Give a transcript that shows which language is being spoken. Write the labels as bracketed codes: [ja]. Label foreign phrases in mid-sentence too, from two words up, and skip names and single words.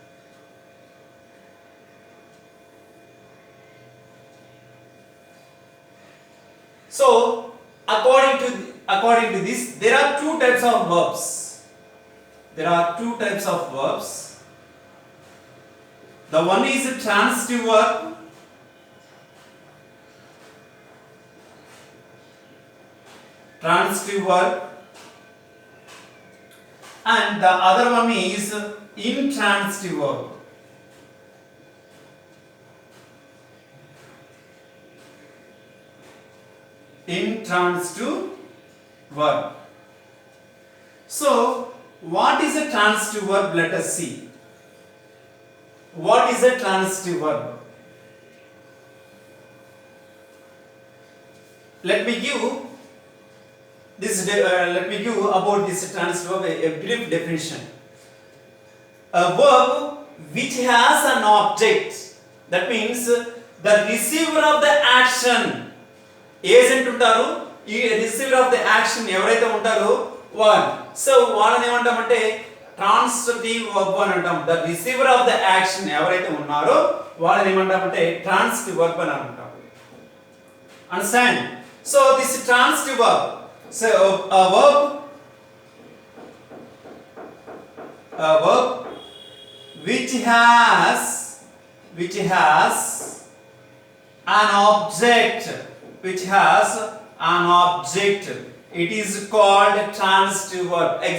[en] So, according to this, there are two types of verbs. There are two types of verbs. The one is a transitive verb. Transitive verb. And the other one is intransitive verb. Intransitive verb. So, what is a transitive verb? Let us see. What is a transitive verb? Let me give about this transitive verb a brief definition. A verb which has an object, that means the receiver of the action. [te] Agent ఉంటారు, ఈ [en] receiver of the action [te] ఎవరైతే ఉంటారో వాళ్ళు. సో వాళ్ళని ఏమంటామంటే [en] transitive verb [te] అని అంటాం. [en] the receiver of the action [te] ఎవరైతే ఉన్నారో వాళ్ళని ఏమంటామంటే [en] transitive verb [te] అని అంటాం. [en] understand? so this transitive verb, so a verb which has an object, it is called transitive verb.